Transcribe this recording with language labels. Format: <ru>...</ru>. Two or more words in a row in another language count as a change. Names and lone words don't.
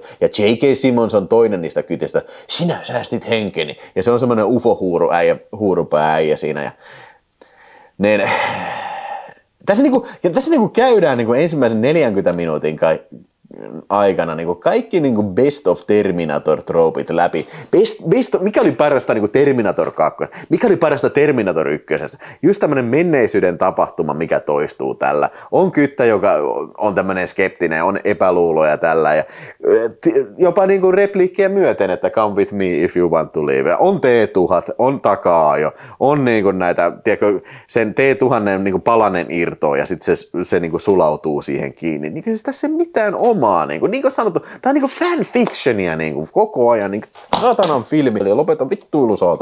<fi>Ja J.K. Simmons on toinen niistä kytistä, sinä säästit henkeni. Ja se on semmoinen UFO-huurupää-äijä siinä. Ja tässä käydään ensimmäisen 40 minuutin aikana kaikki</fi> <en>best of</en> <fi>Terminator-troopit läpi. Mikä oli parasta Terminator 2? Mikä oli parasta Terminator 1? Just tämmönen menneisyyden tapahtuma, mikä toistuu tällä. On kyttä, joka on tämmönen skeptinen, on epäluuloja tällä. Ja jopa repliikkejä myöten, että</fi> <en>come with me if you want to live.</en> <fi>On T-1000, on takaa-ajo, on näitä, tiedätkö, sen T-1000 palanen irtoa ja sitten se sulautuu siihen kiinni. Siis tässä ei mitään omaa. Niin kuin sanottu, tää on fanfictionia koko ajan, saatanan filmi, eli lopeta vittuilu saata.</fi>